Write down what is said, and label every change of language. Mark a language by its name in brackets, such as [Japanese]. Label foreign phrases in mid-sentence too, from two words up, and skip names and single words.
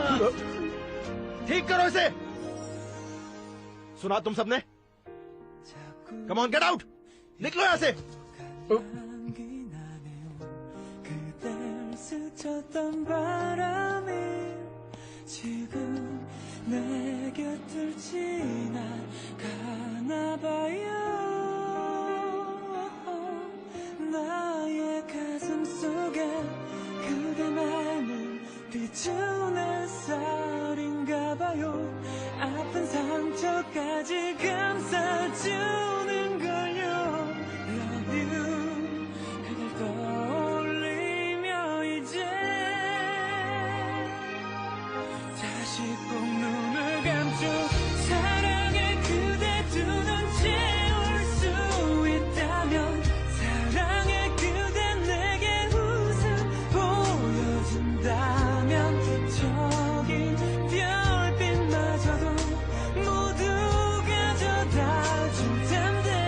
[Hindi] ठीक करो इसे। सुना तुम सबने? [English] Come on, get out, [Hindi] निकलो यहां से। [Korean] 그댈 스쳤던 바람이 지금 내 곁을 지나가나 봐요. 나의 가슴 속에 그대만을 비추는 햇살인가 봐요. 아픈 상처까지 감싸주는 걸요. [English] Love you. [Korean] 그댈 떠올리며 이제 다시 꼭 눈을 감죠. 사랑해 그대 두 눈 채울 수 있다면 사랑해 그대 내게 웃음 보여준다면 저기 별빛마저도 모두 가져다 줄 텐데.